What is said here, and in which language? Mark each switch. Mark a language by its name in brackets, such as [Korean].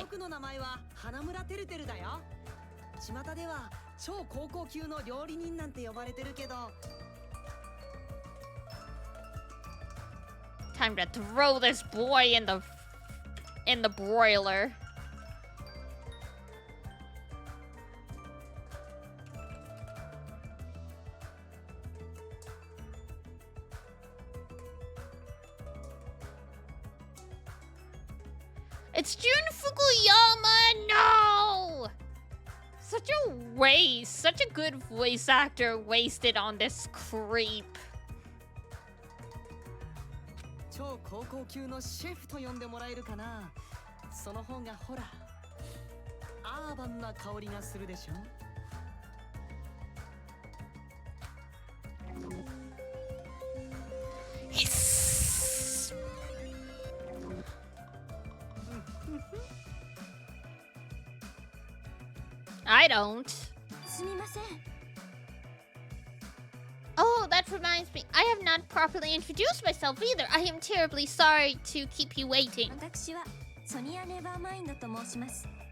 [Japanese] 僕の名前は花村てるてるだよ巷では超高校級の料理人なんて呼ばれてるけど [English] Time to throw this boy in the broiler. It's Jun Fukuyama! No! Such a waste. Such a good voice actor wasted on this creep. [Japanese] 超高校級のシェフと呼んでもらえるかなその方がほらアーバンな香りがするでしょ [English] Yes. I don't. [Japanese] すみません [English] Oh, that reminds me. I have not properly introduced myself either. I am terribly sorry to keep you waiting. [Japanese] 私はソニア・ネバーマインドと申します